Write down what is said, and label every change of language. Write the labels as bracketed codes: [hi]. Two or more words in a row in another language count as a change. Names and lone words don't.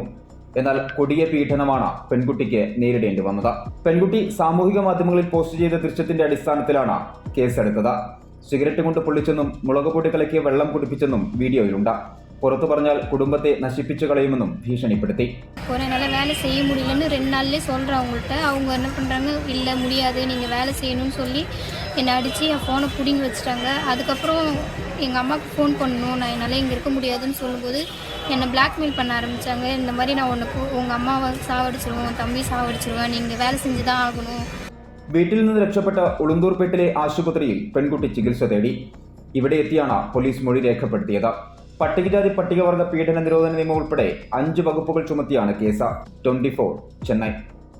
[ml] എന്നാൽ കൊടിയ പീഡനമാണ് പെൺകുട്ടിക്ക് നേരിടേണ്ടി വന്നത്. പെൺകുട്ടി സാമൂഹിക മാധ്യമങ്ങളിൽ പോസ്റ്റ് ചെയ്ത ദൃശ്യത്തിന്റെ അടിസ്ഥാനത്തിലാണ് കേസെടുത്തത്. സിഗരറ്റ് കൊണ്ട് പൊള്ളിച്ചെന്നും മുളക് പൊടി കലക്കിയ വെള്ളം കുടിപ്പിച്ചെന്നും വീഡിയോയിലുണ്ട്. പുറത്തു പറഞ്ഞാൽ കുടുംബത്തെ നശിപ്പിച്ചു കളയുമെന്നും ഭീഷണിപ്പെടുത്തി. [ta] என்னால் வேலை செய்ய முடியலன்னு 2 நாள்லேயே சொல்கிறேன் அவங்கள்ட்ட. அவங்க என்ன பண்ணுறாங்க, இல்லை முடியாது, நீங்கள் வேலை செய்யணும்னு சொல்லி என்னை அடித்து என் ஃபோனை பிடிங்கி வச்சுட்டாங்க. அதுக்கப்புறம் எங்கள் அம்மாவுக்கு ஃபோன் பண்ணணும், நான் என்னால் இங்கே இருக்க முடியாதுன்னு சொல்லும்போது என்னை பிளாக்மெயில் பண்ண ஆரம்பித்தாங்க. இந்த மாதிரி நான் உங்கள் அம்மாவை சாவடிச்சிருவேன், தம்பி சாவடிச்சிருவேன், நீங்கள் வேலை செஞ்சு தான் ஆகணும். [ml] വീട്ടിൽ നിന്ന് രക്ഷപ്പെട്ട ഉളുന്തൂർപേട്ടിലെ ആശുപത്രിയിൽ പെൺകുട്ടി ചികിത്സ തേടി. ഇവിടെ എത്തിയാണ് പോലീസ് മൊഴി രേഖപ്പെടുത്തിയത്. പട്ടികജാതി പട്ടികവർഗ പീഡന നിരോധന നിയമം ഉൾപ്പെടെ 5 വകുപ്പുകൾ ചുമത്തിയാണ് കേസ്. 24 ചെന്നൈ.